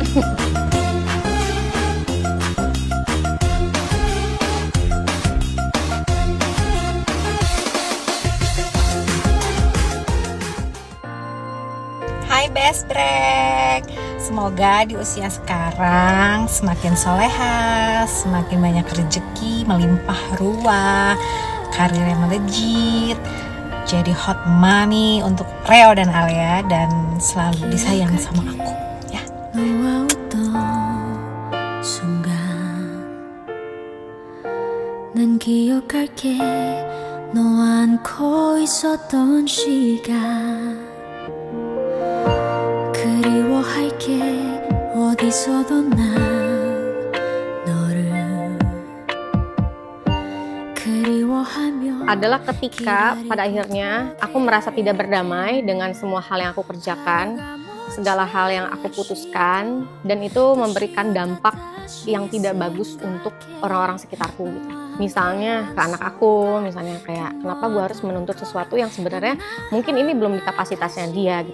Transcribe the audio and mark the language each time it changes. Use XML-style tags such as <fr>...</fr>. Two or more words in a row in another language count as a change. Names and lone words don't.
<id>Hai Best Brek, semoga di usia sekarang semakin soleha, semakin banyak rezeki, melimpah ruah, karir yang melejit, jadi</id> <en>hot mommy</en> <id>untuk Reo dan Alia, dan selalu disayang sama aku ya.</id> <ko>너와 웃던 순간 난 기억할게 너 안고 있었던 시간 그리워할게 어디서도 난 너를 그리워하며</ko> <id>Adalah ketika pada akhirnya aku merasa tidak berdamai dengan semua hal yang aku kerjakan, segala hal yang aku putuskan, dan itu memberikan dampak yang tidak bagus untuk orang-orang sekitarku gitu. Misalnya ke anak aku, misalnya kayak kenapa gue harus menuntut sesuatu yang sebenarnya mungkin ini belum di kapasitasnya dia gitu.</id>